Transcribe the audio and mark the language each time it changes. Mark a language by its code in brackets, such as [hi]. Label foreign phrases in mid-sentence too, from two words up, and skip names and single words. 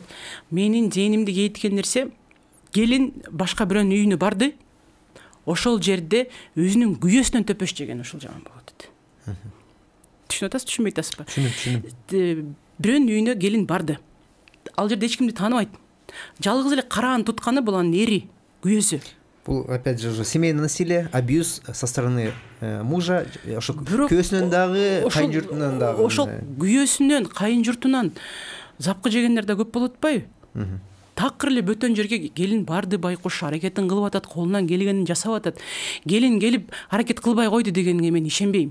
[ky] Менин зээнимди кейиткен нерсе, келин башка бирөөнүн үйүнө барды, ошол жерде өзүнүн күйөөсүнөн төпөш жеген, ушул жаман болуп атат. түшүнүп атасыз, түшүнбөй атасызбы? Түшүнүм. Бирөөнүн үйүнө келин барды. Ал жерде эч кимди тааныбайт. Жалгыз эле караан тутканы бул анын эри, күйөөсү. [ru] Бул опять же семейное насилие, абьюз со стороны мужа, [ky] ошо күйөөсүнөн дагы, кайын журтунан дагы. Ошол күйөөсүнөн, кайын журтунан запкы жегендер да көп болуп атпайбы? Такыр эле бөтөн жерге келин барды, байкуш аракетин кылып атат, колунан келгенин жасап атат. Келин келип аракет кылбай койду дегенге мен ишенбейм.